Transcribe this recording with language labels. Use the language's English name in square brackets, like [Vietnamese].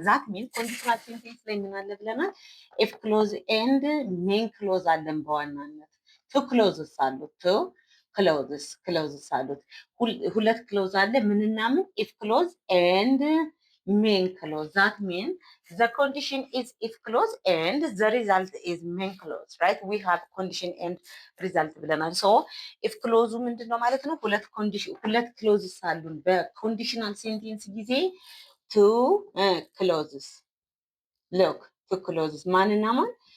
[English] That means conditional sentence [Amharic] ላይ ምን አለ ብለናል? [English] if clause and main clause አለን በዋናነት two clauses አሉት clauses [Amharic] አሉት ሁለት ክሎዝ አለ ምንና ምን [English] if clause and main clause. That means the condition is if clause and the result is main clause, right? We have condition and result [Amharic] ብለናል። [English] so if clause [Amharic] ምንድነው ማለት ነው? ሁለት clauses አሉን በኮንዲሽናል ሴንቴንስ ጊዜ [English] two clauses. Look, two clauses [Amharic] ማንና ማን?